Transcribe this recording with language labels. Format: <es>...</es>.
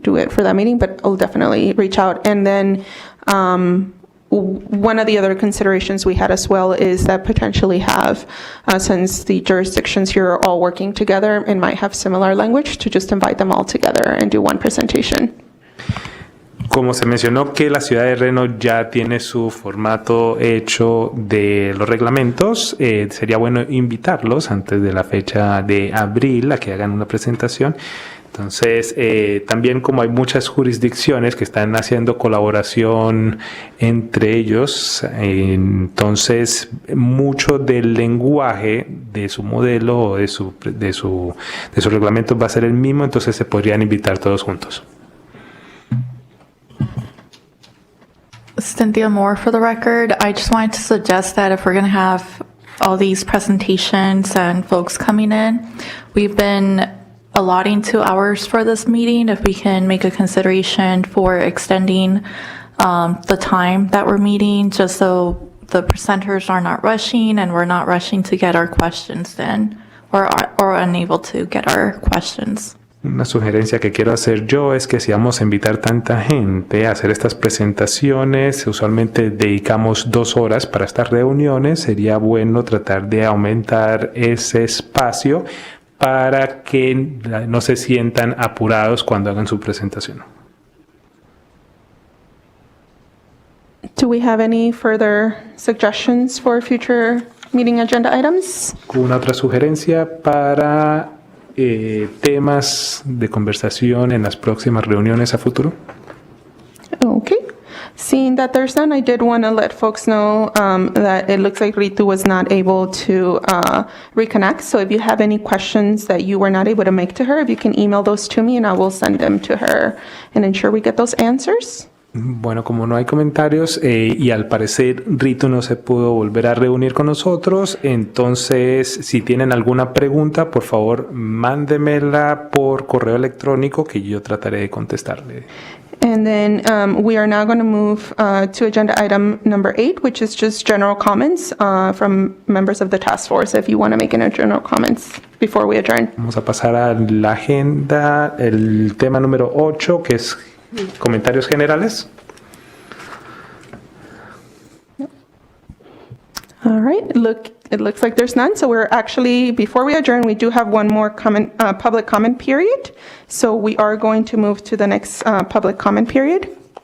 <en>do it for that meeting, but I'll definitely reach out. And then one of the other considerations we had as well is that potentially have, since the jurisdictions here are all working together and might have similar language, to just invite them all together and do one presentation.</en> <es>Como se mencionó que la ciudad de Reno ya tiene su formato hecho de los reglamentos, sería bueno invitarlos antes de la fecha de abril a que hagan una presentación. Entonces, también como hay muchas jurisdicciones que están haciendo colaboración entre ellos, entonces mucho del lenguaje de su modelo o de su reglamento va a ser el mismo, entonces se podrían invitar todos juntos.</es> <en>Cynthia Moore for the record. I just wanted to suggest that if we're going to have all these presentations and folks coming in, we've been allotting 2 hours for this meeting. If we can make a consideration for extending the time that we're meeting, just so the presenters are not rushing and we're not rushing to get our questions in or unable to get our questions.</en> <es>Una sugerencia que quiero hacer yo es que si vamos a invitar tanta gente a hacer estas presentaciones, usualmente dedicamos 2 horas para estas reuniones, sería bueno tratar de aumentar ese espacio para que no se sientan apurados cuando hagan su presentación.</es> <en>Do we have any further suggestions for future meeting agenda items?</en> <es>¿Una otra sugerencia para temas de conversación en las próximas reuniones a futuro?</es> <en>Okay. Seeing that there's none, I did want to let folks know that it looks like Ritu was not able to reconnect. So if you have any questions that you were not able to make to her, if you can email those to me and I will send them to her and ensure we get those answers.</en> <es>Bueno, como no hay comentarios y al parecer Ritu no se pudo volver a reunir con nosotros, entonces si tienen alguna pregunta, por favor, mándemela por correo electrónico que yo trataré de contestarle.</es> <en>And then we are now going to move to agenda item number 8, which is just general comments from members of the task force, if you want to make any general comments before we adjourn.</en> <es>Vamos a pasar a la agenda, el tema número 8, que es comentarios generales.</es> <en>All right, it looks like there's none. So we're actually, before we adjourn, we do have one more public comment period. So we are going to move to the next public comment period.</en>